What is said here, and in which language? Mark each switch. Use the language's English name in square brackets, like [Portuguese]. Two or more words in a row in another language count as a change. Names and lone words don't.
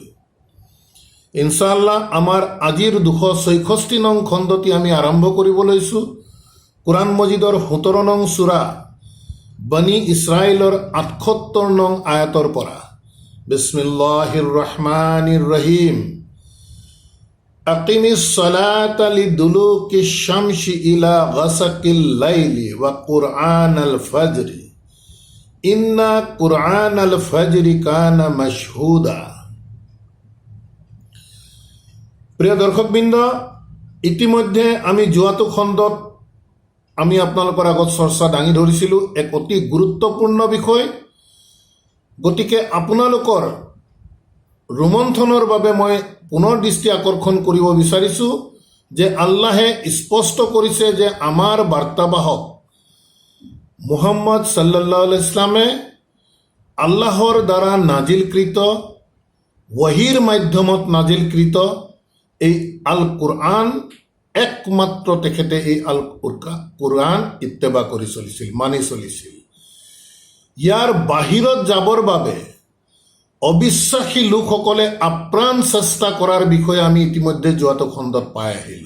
[Assamese] ইনশাআল্লাহ আমাৰ আজিৰ 266 নং খণ্ডটি আমি আৰম্ভ কৰিব লৈছোঁ কোৰআন মজিদৰ 17 নং সূৰা বনি ইছৰাইলৰ 78 নং আয়াতৰ পৰা। [Arabic] بسم الله الرحمن الرحيم. أقم الصلاة لدلوك الشمس إلى غسق الليل وقرآن الفجر إن قرآن الفجر كان مشهودا. [Assamese] প্ৰিয় দৰ্শকবৃন্দ, ইতিমধ্যে আমি যোৱাটো খণ্ডত আমি আপোনালোকৰ আগত চৰ্চা দাঙি ধৰিছিলোঁ এক অতি গুৰুত্বপূৰ্ণ বিষয়। গতিকে আপোনালোকৰ ৰোমন্থনৰ বাবে মই পুনৰ দৃষ্টি আকৰ্ষণ কৰিব বিচাৰিছোঁ যে আল্লাহে স্পষ্ট কৰিছে যে আমাৰ বাৰ্তাবাহক মুহাম্মদ [Arabic] صلى الله عليه [Assamese] ইছলামে আল্লাহৰ দ্বাৰা নাজিলকৃত ৱহীৰ মাধ্যমত নাজিলকৃত এই আল কোৰআন একমাত্ৰ তেখেতে এই আল কোৰআন ইত্তেবা কৰি চলিছিল, মানি চলিছিল। ইয়াৰ বাহিৰত যাবৰ বাবে অবিশ্বাসী লোকসকলে আপ্ৰাণ চেষ্টা কৰাৰ বিষয়ে আমি ইতিমধ্যে যোৱাটো খণ্ডত পাই আহিলোঁ।